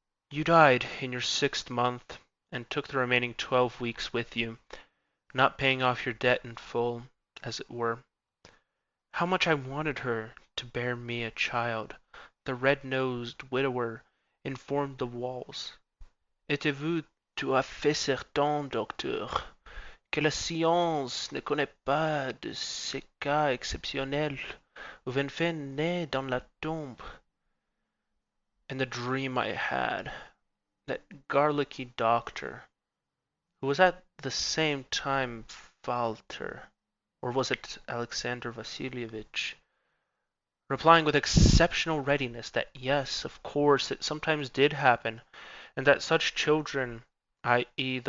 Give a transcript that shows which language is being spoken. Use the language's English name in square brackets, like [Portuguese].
[English] You died in your 6th month, and took the remaining 12 weeks with you, not paying off your debt in full, as it were. How much I wanted her to bear me a child, the red-nosed widower informed the walls. [French] Êtes-vous tout à fait certain, docteur, que la science ne connaît pas de ces cas exceptionnels où un fait naît dans la tombe? [English] And the dream I had, that garlicky doctor, who was at the same time Walter, or was it Alexander Vasilievich, replying with exceptional readiness that yes, of course, it sometimes did happen, and that such children, i.e.